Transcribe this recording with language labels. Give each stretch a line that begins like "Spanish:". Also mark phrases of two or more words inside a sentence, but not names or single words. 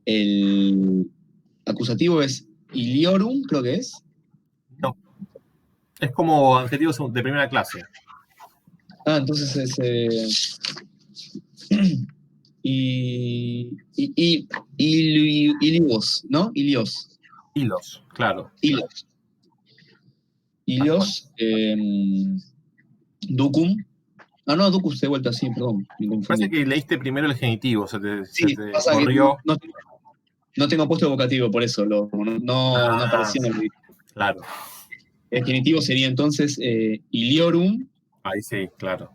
Spanish: El acusativo es iliorum, creo que es. No. Es como adjetivos de primera clase. Ah, entonces es... Ilios, ¿no? Ilios. Hilos, claro.
Latin: Ilios. Ilios. Ducum.
Spanish: Ah, no, Ducus de vuelta, sí, perdón. Me confundí. Parece que leíste primero el genitivo, se te Sí, pasa que corrió. no tengo puesto vocativo, por eso no apareció en el Claro, El genitivo sería entonces iliorum ahí sí, claro.